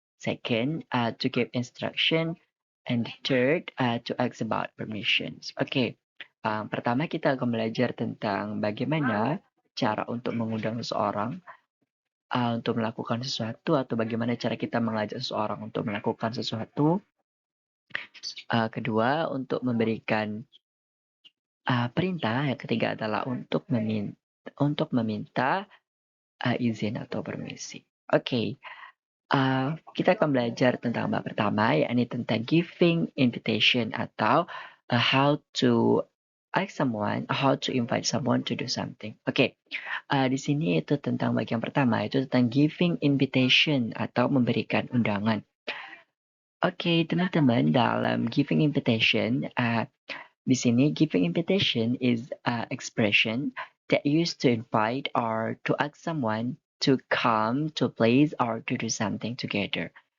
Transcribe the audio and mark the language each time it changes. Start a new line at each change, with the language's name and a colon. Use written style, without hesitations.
English: Second, to give instruction. And third, to ask about permissions.
Indonesian: Oke, pertama kita akan belajar tentang bagaimana cara untuk mengundang seseorang untuk melakukan sesuatu atau bagaimana cara kita mengajak seseorang untuk melakukan sesuatu. Kedua, untuk memberikan perintah. Yang ketiga adalah untuk meminta izin atau permisi. Oke. Kita akan belajar tentang bab pertama, yakni tentang giving invitation atau
English: how to invite someone to do something.
Indonesian: Oke, di sini itu tentang bagian pertama, itu tentang giving invitation atau memberikan undangan. Oke, teman-teman, dalam
English: giving invitation,
Indonesian: di sini
English: giving invitation is expression that used to invite or to ask someone to come to a place or to do something together.